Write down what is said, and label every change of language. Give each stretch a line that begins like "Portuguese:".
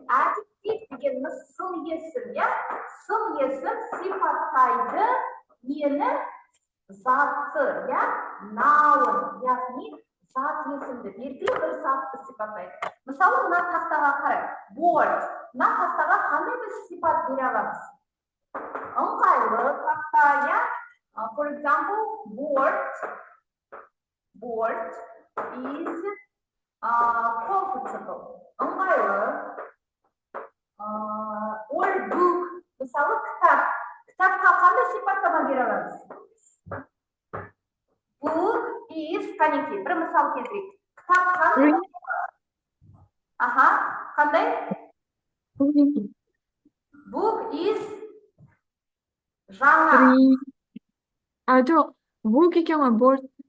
Kazakh: Adjective дегеніміз сын есім, сын есім сипаттайды нені? Затты, noun, яғни зат есімді, белгілі бір затты сипаттайды. Мысалы, мына тақтаға қарай, board. Мына тақтаға қандай бір сипат бере аламыз? Ыңғайлы тақта,
English: for example, board is comfortable.
Kazakh: Ыңғайлы.
English: Or book.
Kazakh: Мысалы, кітап. Кітапқа қандай сипаттама бере аламыз?
English: Book is,
Kazakh: қанекей, бір мысал келтірейік. Кітап қандай? Қандай?
English: Book is
Kazakh: жаңа. Жоқ, book екен ғой, board.